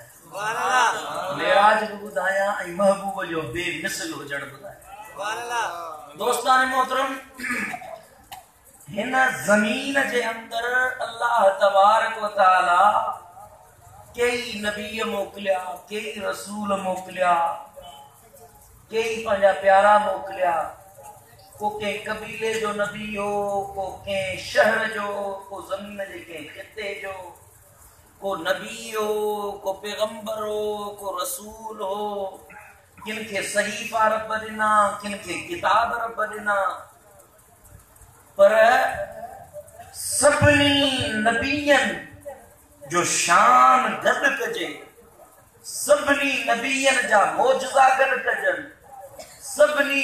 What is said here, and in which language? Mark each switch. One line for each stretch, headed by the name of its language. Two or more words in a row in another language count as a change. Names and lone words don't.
Sindhi: मेराज बि ॿुधायां ऐं महबूब जो बेमिसल हुजण ॿुधायां। दोस्तान मोहतरम, हिन ज़मीन जे अंदरि
Arabic: الله تبارك وتعالى
Sindhi: कई नबी मोकिलिया, कई रसूल मोकिलिया, कई पंहिंजा प्यारा मोकिलिया। को कंहिं कबीले जो नबी हो, को कंहिं शहर जो, को ज़मीन जे कंहिं ख़िते जो, को नबी हो, को पैगंबर हो, को रसूल हो। किन खे सहीफ़ा रब ॾिना, किन खे किताब रब ॾिना, पर सभिनी नबियनि जो शान गॾु कजे, सभिनी नबियनि जा मौजज़ा गॾु कजनि, सभिनी